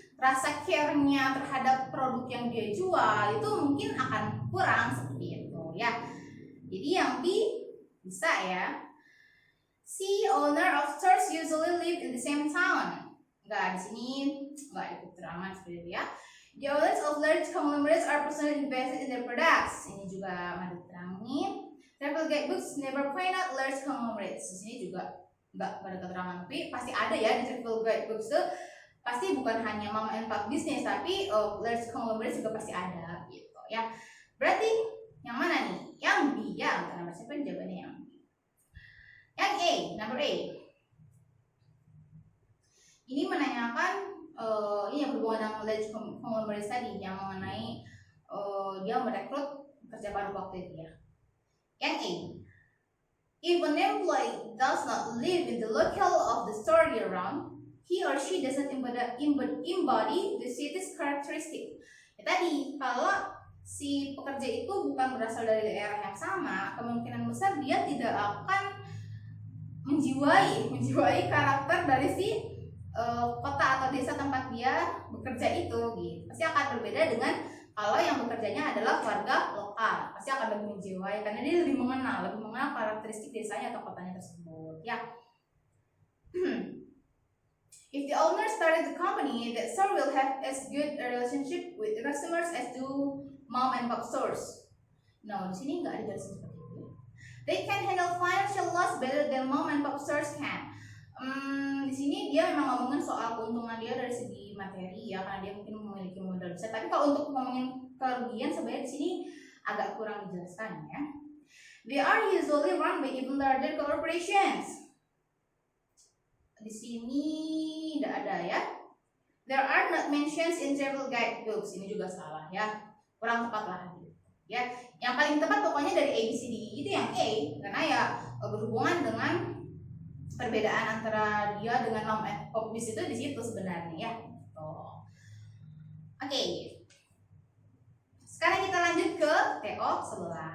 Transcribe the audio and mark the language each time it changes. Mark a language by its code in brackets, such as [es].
[id] rasa care-nya terhadap produk yang dia jual itu mungkin akan kurang seperti itu ya. Jadi yang B bisa ya. [en] C, owner of stores usually live in the same town. [id] Enggak, di sini enggak ada keterangan seperti itu ya. [en] The owners of large conglomerates are personally invested in their products. [id] Ini juga ada diterangin. [en] Travel guidebooks never point out large conglomerates. [id] Di sini juga enggak ada keterangan, tapi pasti ada ya di travel guidebooks itu. Pasti bukan hanya mom and pop bisnis, tapi large conglomerates juga pasti ada gitu ya. Berarti yang mana nih? Yang B ya. Karena siapa jawabannya yang B. Yang A, number A. Ini menanyakan ini yang berhubungan dengan large conglomerates tadi, yang mengenai dia merekrut pekerja baru waktu itu ya. Yang A, [en] if an employee does not live in the locale of the store year round, he or she doesn't embody the city's characteristic. [id] Ya tadi, kalau si pekerja itu bukan berasal dari daerah yang sama, kemungkinan besar dia tidak akan menjiwai karakter dari si kota atau desa tempat dia bekerja itu gitu. Pasti akan berbeda dengan kalau yang bekerjanya adalah warga lokal, pasti akan lebih menjiwai karena dia lebih mengenal karakteristik desanya atau kotanya tersebut ya. [en] If the owner started the company, that store will have as good a relationship with customers as do mom and pop stores. No, [id] di sini nggak ada jelasin seperti itu. [en] They can handle financial loss better than mom and pop stores can. [id] Di sini dia memang ngomongin soal keuntungan dia dari segi materi ya, karena dia mungkin memiliki modal besar. Tapi kalau untuk ngomongin kerugian sebenarnya di sini agak kurang dijelaskan ya. [en] They are usually run by even larger corporations. [id] Di sini tidak ada ya. [en] There are not mentions in travel guidebooks. [id] Ini juga salah ya, kurang tepat lah ya. Yang paling tepat pokoknya dari A, B, C, D itu yang A, karena ya berhubungan dengan perbedaan antara dia dengan mom and pop bis itu di situ sebenarnya ya. Oke. Sekarang kita lanjut ke TO 11.